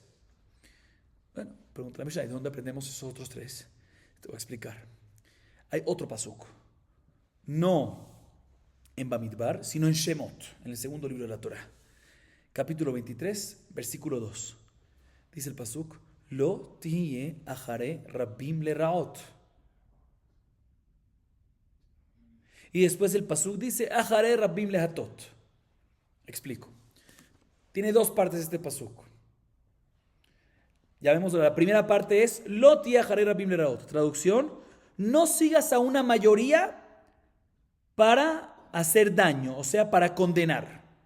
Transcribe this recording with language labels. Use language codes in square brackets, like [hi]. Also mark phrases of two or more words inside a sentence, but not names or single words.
[es] Bueno, pregunta la Mishnah, ¿de dónde aprendemos esos otros 3? Te voy a explicar. Hay otro pasuk, no en Bamidbar, sino en Shemot, en el segundo libro de la Torah, capítulo 23, versículo 2. Dice el pasuk, [he] לא תהיה אחרי רבים לרעת. [es] Y después el pasuk dice, [he] אחרי רבים להטות. [es] Explico. Tiene 2 partes este pasuk. Ya vemos, la primera parte es, [he] לא תהיה אחרי רבים לרעת. [es] Traducción, no sigas a una mayoría para hacer daño, o sea, para condenar.